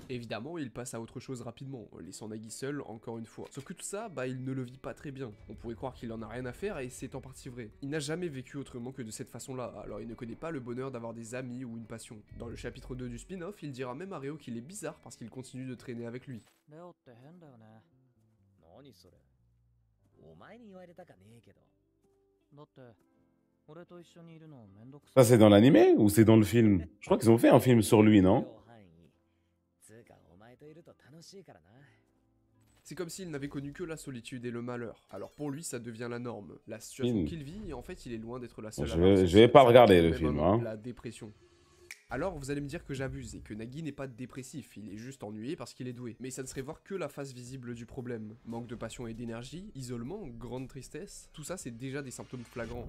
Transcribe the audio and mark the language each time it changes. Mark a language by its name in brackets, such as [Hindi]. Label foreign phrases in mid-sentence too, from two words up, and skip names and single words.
[French] Évidemment, il passe à autre chose rapidement, laissant Nagi seul encore une fois. Sauf que tout ça, il ne le vit pas très bien. On pourrait croire qu'il en a rien à faire et c'est en partie vrai. Il n'a jamais vécu autrement que de cette façon-là, alors il ne connaît pas le bonheur d'avoir des amis ou une passion. Dans le chapitre 2 du spin-off, il dira même à Reo qu'il est bizarre parce qu'il continue de traîner avec lui. [Japanese] レオって変だよね。何それお前に言われたかねえけどだって俺と一緒にいるのめんどく [French] Ça, [Japanese] さい。 [French] c'est dans l'animé ou c'est dans le film? Je crois qu'ils ont fait un film sur lui, non? [Japanese] 両範囲つうかお前といると楽しいからな [French] C'est comme s'il n'avait connu que la solitude et le malheur. Alors pour lui, ça devient la norme. La situation Film. qu'il vit, en fait, il est loin d'être la seule. Je à vais- l'avoir je senti. vais pas Ça regarder s'appelle le même film, un nom, hein. La dépression. Alors vous allez me dire que j'abuse et que Nagi n'est pas dépressif, il est juste ennuyé parce qu'il est doué. Mais ça ne serait voir que la face visible du problème. Manque de passion et d'énergie, isolement, grande tristesse, tout ça c'est déjà des symptômes flagrants.